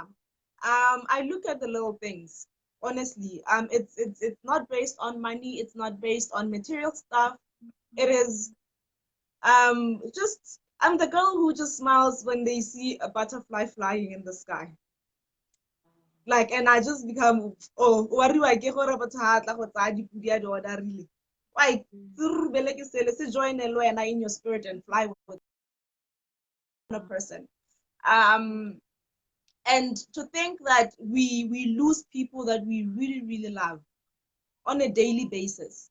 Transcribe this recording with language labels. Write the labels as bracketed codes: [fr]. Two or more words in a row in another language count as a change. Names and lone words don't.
[en] I look at the little things. Honestly, it's not based on money. It's not based on material stuff. It is just I'm the girl who just smiles when they see a butterfly flying in the sky. Like, and I just become, oh, what do I get [tn] gore batho ha tla go tsaya dipudi ya di-order [en] really? Why? Let's join in your spirit and fly with a person. Um, and to think that we lose people that we really, really love on a daily basis.